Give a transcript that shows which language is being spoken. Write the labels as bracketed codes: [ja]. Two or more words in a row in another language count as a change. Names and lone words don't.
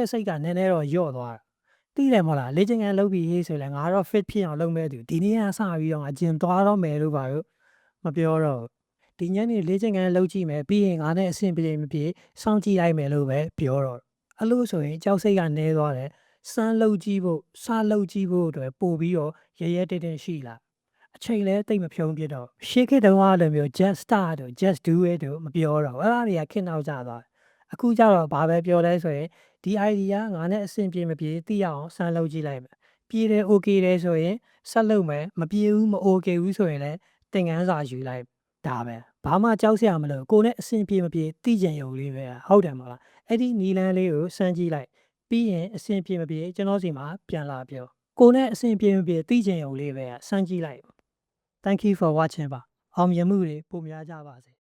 [my] စိတ်ကနည်းနည်းတော့ညော့သွားတာသိတယ်မဟုတ်လားလေ့ကျင့်ခန်းလုပ်ပြီးဟေးဆိုရင်ငါတော့ fit ဖြစ်အောင်လုပ်မဲ့သူဒီနေ့ကစပြီးတော့ငါဂျင်သွားတော့မယ်လို့ပါလို့မပြောတော့ဒီညနေလေ့ကျင့်ခန်းလုပ်ကြည့်မယ်ပြီးရင်ငါနဲ့အဆင်ပြေမပြေစောင့်ကြည့်လိုက် မယ်လို့ပဲပြောတော့အဲ့လိုဆိုရင်ကြောက်စိတ်ကနည်းသွားတယ်စမ်းလုပ်ကြည့်ဖို့စလုပ်ကြည့်ဖို့အတွက်ပို့ပြီးတော့ရရဲတဲတဲရှိလာအချိန်လဲတိတ်မဖြုံးပြ တော့ရှေ့ခေတ်တုန်းကလိုမျိုး [en] just start [my] တို့ [en] just do it [my] တို့မပြောတော့အဲ့ဒါတွေကခေတ်နောက်ကျသွားအခုကျတော့ဘာပဲပြောလဲဆိုရင်ဒီ idea ငါနဲ့အဆင်ပြေမပြေသိရအောင်စမ်းလုပ်ကြည့်လိုက်မယ်ပြေတယ် okay တယ်ဆိုရင်ဆက်လုပ်မယ်မပြေဘူးမ okay ဘူးဆိုရင်လည်းသင်ခန်းစာယူလိုက်ဒါပဲဘာမှကြောက်စရာမလိုကိုနဲ့အဆင်ပြေမပြေသိကြရုံလေးပဲဟုတ်တယ်မလားအဲ့ဒီနီလန်းလေးကိုစမ်းကြည့်လိုက်ပြီးရင်အဆင်ပြေမပြေကျွန်တော်စီမှာပြန်လာပြောကိုနဲ့အဆင်ပြေမပြေသိကြရုံလေးပဲစမ်းကြည့်လိုက် [en] Thank you for watching [my] ပါအောင်မြင်မှုတွေပိုများကြပါစေ